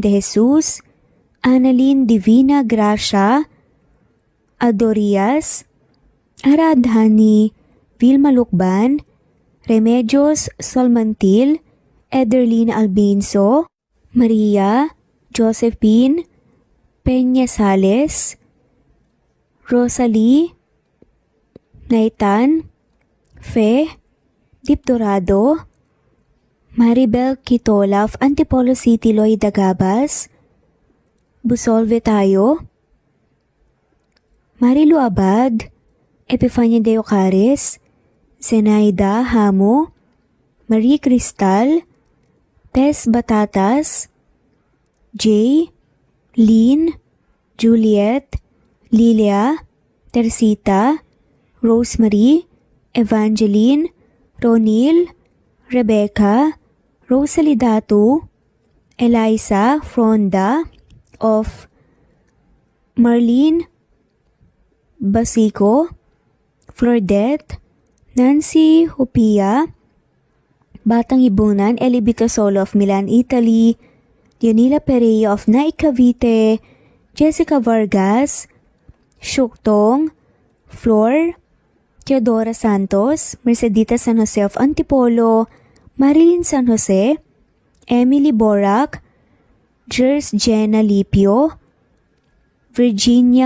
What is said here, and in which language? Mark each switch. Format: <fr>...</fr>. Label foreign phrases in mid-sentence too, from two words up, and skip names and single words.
<en>de Jesus, Annalyn Divina Gracia, Adorias, Aradhani, Vilma Lukban, Remedios Solmantil, Ederlina Albinso, Maria, Josephine, Peña Sales, Rosalie, Naitan, Fe, Dip Dorado, Maribel Kitola of Antipolo City, Lloyd Dagabas, Busolve Tayo, Marilu Abad, Epifania de Ocares, Zenaida Hamo, Marie Cristal, Tess Batatas, Jay, Lynn, Juliet, Lilia, Teresita, Rosemary, Evangeline, Ronil, Rebecca, Rosalie Datu, Eliza Fronda of Marlene Basico, Flordette, Nancy Hupia, Batang Ibunan, Eli Bitasolo of Milan, Italy, Dionila Perea of Naik Cavite, Jessica Vargas, Shuktong, Flor, Teodora Santos, Mercedita San Jose of Antipolo, Marilyn San Jose, Emily Borac, Jers Jenna Lipio, Virginia</en>